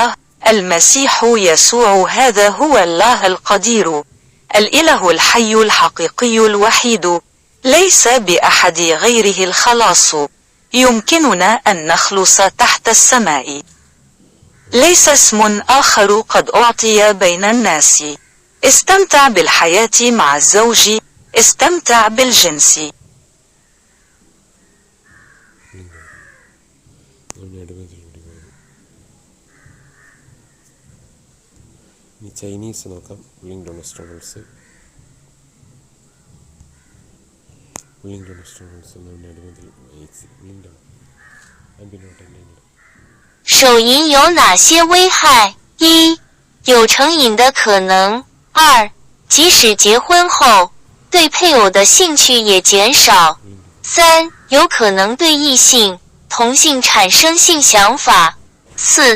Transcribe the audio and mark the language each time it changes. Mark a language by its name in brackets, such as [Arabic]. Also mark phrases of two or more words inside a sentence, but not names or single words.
[Arabic] المسيح يسوع هذا هو الله القدير، الإله الحي الحقيقي الوحيد، ليس بأحد غيره الخلاص. يمكننا أن نخلص تحت السماء. ليس اسم آخر قد أعطي بين الناس. استمتع بالحياة مع الزوج، استمتع بالجنس. [Malayalam] ഇനി ചൈനീസ് നോക്കാം. പുള്ളിങ് ഡൊണസ്ട്രോൾസ് അടിമത്തിൽ പുള്ളിങ് ഡൊണ അൻപിനോട്ടെന്നെ [Chinese] 手淫有哪些危害？1. 有成瘾的可能。2. 即使结婚后，对配偶的兴趣也减少。3. 有可能对异性、同性产生性想法。4.